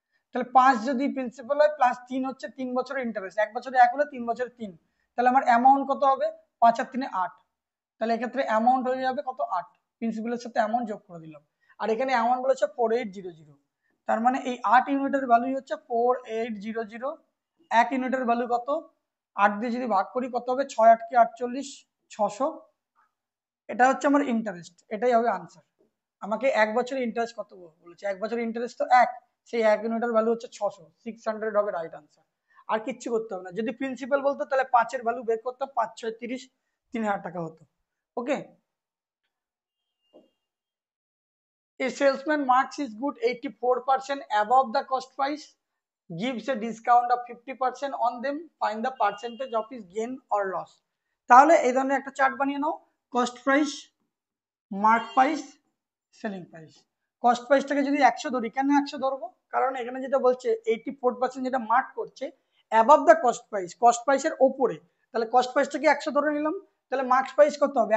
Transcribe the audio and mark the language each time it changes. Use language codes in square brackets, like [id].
[bn] তাহলে 5 যদি প্রিন্সিপাল হয় প্লাস 3 হচ্ছে 3 বছরের ইন্টারেস্ট, 1 বছরে 1 হলে 3 বছরে 3, তাহলে আমার অ্যামাউন্ট কত হবে 5 আর 3 8, তাহলে এক্ষেত্রে অ্যামাউন্ট হয়ে যাবে কত 8, প্রিন্সিপালের সাথে অ্যামাউন্ট যোগ করে দিলাম, আর এখানে অ্যামাউন্ট বলেছে 4800, তার মানে এই 8 ইউনিটের ভ্যালু হচ্ছে 4800, 1 ইউনিটের ভ্যালু কত, 8 দিয়ে যদি ভাগ করি কত হবে, 6 8 কে 48, 600, এটা হচ্ছে আমার ইন্টারেস্ট, এটাই হবে আনসার। আমাকে 1 বছরের ইন্টারেস্ট কত বলেছে, 1 বছরের ইন্টারেস্ট তো 1, সেই 1 ইউনিটের ভ্যালু হচ্ছে 600, 600 হবে রাইট আনসার। আর কিচ্ছু করতে হবে না, যদি প্রিন্সিপাল বলতো তাহলে 5 এর ভ্যালু বের করতাম, 5 6 30, 3,000 টাকা হতো। ওকে। [en] A salesman marks his good 84% above the cost price, gives a discount of 50% on them, find the percentage of his gain or loss. [bn] তাহলে এই ধরনের একটা চার্ট বানিয়ে নাও, cost price, mark price, selling price. Cost প্রাইসটাকে যদি 100 ধরি, কেন 100 ধরবো? কারণ এখানে যেটা বলছে 84% যেটা মার্ক করছে above the cost price, cost প্রাইসের ওপরে, তাহলে কস্ট প্রাইসটাকে 100 ধরে নিলাম, তাহলে মার্ক প্রাইস কত হবে?